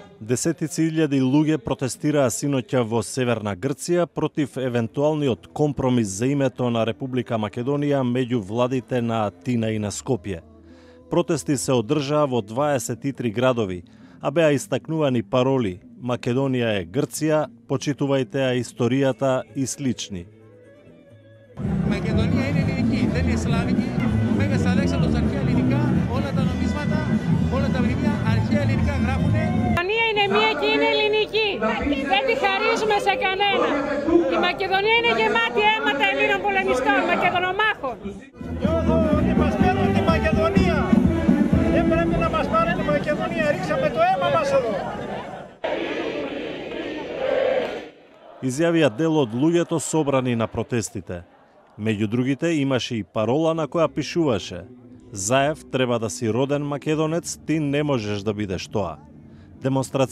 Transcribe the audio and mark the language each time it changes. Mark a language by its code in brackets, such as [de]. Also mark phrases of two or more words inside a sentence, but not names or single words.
[mk] Десетици илјади луѓе протестираа синоќа во Северна Грција против евентуалниот компромис за името на Република Македонија меѓу владите на Атина и на Скопје. Протести се одржаа во 23 градови, а беа истакнувани пароли Македонија е Грција, почитувајте ја историјата и слични. [el] Μακεδονία είναι ελληνική, δεν είναι σλάβικη. Ο Μέγας Αλέξανδρος αρχαία ελληνικά, όλα τα νομίσματα, όλα τα βιβλία αρχαία ελληνικά γράφουνε. Η Μακεδονία είναι μία και είναι ελληνική. Δεν τη χαρίζουμε σε κανένα. Η Μακεδονία είναι γεμάτη αίματα Ελλήνων πολεμιστών, Μακεδονομάχων. Νιώθω ότι μας παίρνουν τη Μακεδονία. Δεν πρέπει να μας πάρουν τη Μακεδονία, ρίξαμε το αίμα μας εδώ. [mk] Изјавија дел од луѓето собрани на протестите. Меѓу другите имаше и парола на која пишуваше: "Заев треба да си роден македонец, ти не можеш да бидеш тоа."